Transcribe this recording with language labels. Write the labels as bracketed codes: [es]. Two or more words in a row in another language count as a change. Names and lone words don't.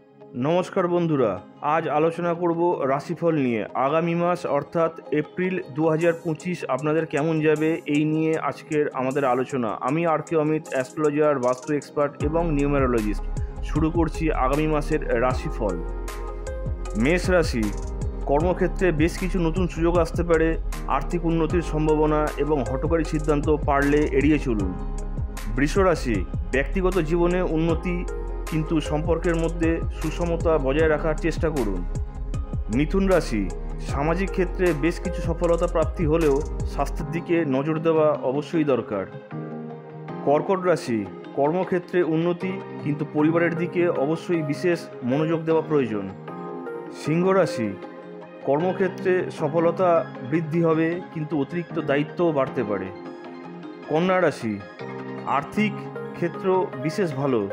[bn] নমস্কার বন্ধুরা আজ আলোচনা করব রাশিফল নিয়ে আগামী মাস অর্থাৎ এপ্রিল 2025 আপনাদের কেমন যাবে এই নিয়ে আজকের আমাদের আলোচনা। আমি আর কে অমিত অ্যাস্ট্রোলজার বাস্তু এক্সপার্ট এবং নিউমেরোলজিস্ট। শুরু করছি আগামী মাসের রাশিফল। মেষ রাশি কর্মক্ষেত্রে বেশ কিছু নতুন সুযোগ আসতে পারে। আর্থিক উন্নতির সম্ভাবনা এবং হঠকারী সিদ্ধান্ত পারলে এড়িয়ে চলুন। বৃষ রাশি ব্যক্তিগত জীবনে উন্নতি কিন্তু সম্পর্কের মধ্য সুষমতা বজায় রাখার চেষ্টা করুন। মিথুন রাশি সামাজিক ক্ষেত্রে বেশ কিছু সফলতা প্রাপ্তি হলেও স্বাস্থ্যের দিকে নজর দেওয়া অবশ্যই দরকার। কর্কট রাশি কর্মক্ষেত্রে উন্নতি কিন্তু পরিবারের দিকে অবশ্যই বিশেষ মনোযোগ দেওয়া প্রয়োজন। সিংহ রাশি কর্মক্ষেত্রে সফলতা বৃদ্ধি হবে কিন্তু অতিরিক্ত দায়িত্ব বাড়তে পারে। কন্যা রাশি আর্থিক ক্ষেত্র বিশেষ ভালো।